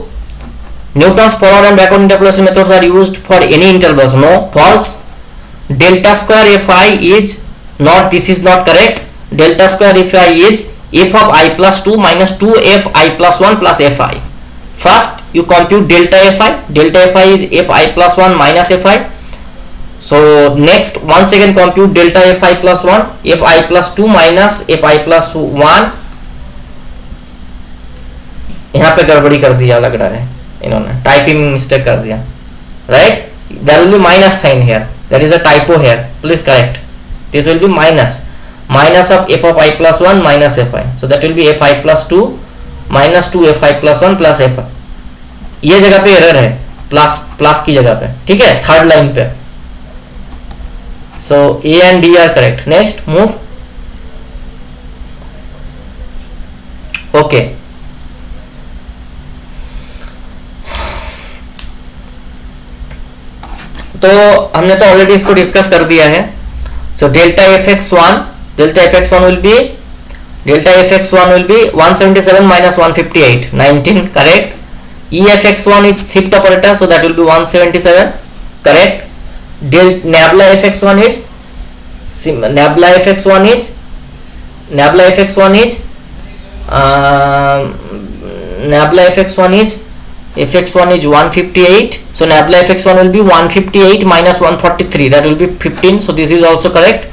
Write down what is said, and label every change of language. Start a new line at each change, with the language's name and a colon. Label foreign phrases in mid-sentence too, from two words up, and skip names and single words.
English: Newton's forward and backward interpolation methods are used for any intervals. No. False. Delta square fi is not, this is not correct. Delta square fi is f of I plus 2 minus 2f I plus 1 plus fi. First you compute delta fi. Delta fi is f I plus 1 minus fi. So next once again compute delta fi plus 1, fi plus 2 minus fi plus 1.
Hindi: यहाँ पे गड़बड़ी कर दिया लग रहा है इन्होंने,
English: typing mistake
Hindi: कर दिया,
English: राइट? There will be minus sign here, there is a typo here, please correct. This will be minus of f of I plus 1 minus fi, so that will be fi plus 2 minus 2 fi plus 1 plus fi.
Hindi: ये जगह पे एरर है, प्लस की जगह पे, ठीक है,
English: third line
Hindi: पे.
English: So A and D are correct. Next, move. Okay.
Hindi: तो हमने तो ऑलरेडी इसको डिस्कस कर दिया है.
English: So delta fx1 will be 177 minus 158, 19, correct. Efx1 is shift operator, so that will be 177, correct. Nabla fx1 is fx1 is 158, so nabla fx1 will be 158 minus 143, that will be 15, so this is also correct.